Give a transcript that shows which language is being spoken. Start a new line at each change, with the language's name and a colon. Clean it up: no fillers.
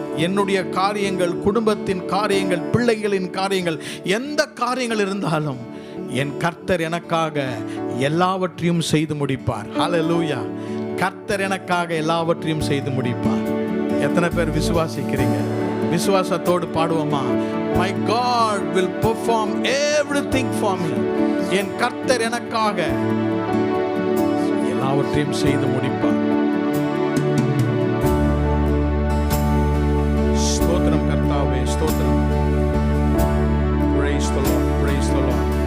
Tamil: என்னுடைய காரியங்கள், குடும்பத்தின் காரியங்கள், பிள்ளைகளின் காரியங்கள், எந்த காரியங்கள் இருந்தாலும் என் கர்த்தர் எனக்காக எல்லாவற்றையும் செய்து முடிப்பார். ஹல்லேலூயா. கர்த்தர் எனக்காக எல்லாவற்றையும் செய்து முடிப்பார். எத்தனை பேர் விசுவாசிக்கிறீங்க? விசுவாசத்தோடு பாடுவோமா?
English: My God will perform everything for me.
Tamil: என் கர்த்தர் எனக்காக எல்லாவற்றையும் செய்து முடிப்பார். ஸ்தோத்திரம் கர்த்தாவே, ஸ்தோத்திரம்.
English: Praise the Lord, praise the Lord.